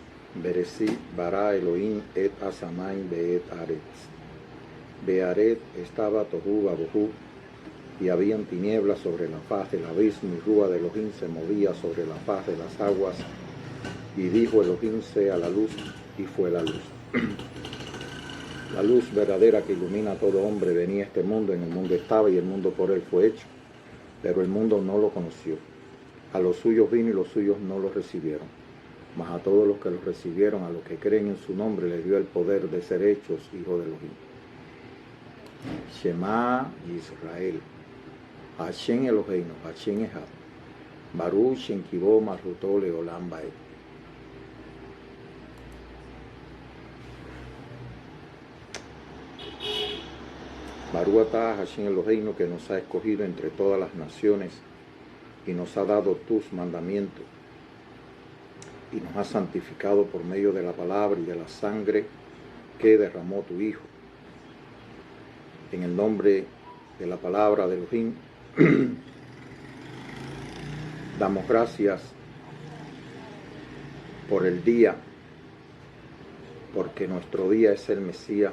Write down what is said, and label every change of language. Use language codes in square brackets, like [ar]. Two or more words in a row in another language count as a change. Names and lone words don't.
[he] בראשית ברא אלוהים את השמים ואת הארץ. [es] Bearet estaba [he] תהו ובהו, [es] y habían tinieblas sobre la faz del abismo, y Rúa de Elohim se movía sobre la faz de las aguas. Y dijo Elohim: sea la luz, y fue la luz. La luz verdadera que ilumina a todo hombre venía a este mundo, en el mundo estaba, y el mundo por él fue hecho, pero el mundo no lo conoció. A los suyos vino, y los suyos no lo recibieron. Mas a todos los que lo recibieron, a los que creen en su nombre, les dio el poder de ser hechos hijos de Elohim. [he] שמע ישראל השם אלוהינו השם אחד ברוך שם כבוד מלכותו לעולם ועד. ברוך אתה השם אלוהינו, [es] que nos ha escogido entre todas las naciones y nos ha dado tus mandamientos y nos ha santificado por medio de la palabra y de la sangre que derramó tu Hijo. En el nombre de la palabra de Elohim, damos gracias por el día, porque nuestro día es el Mesías.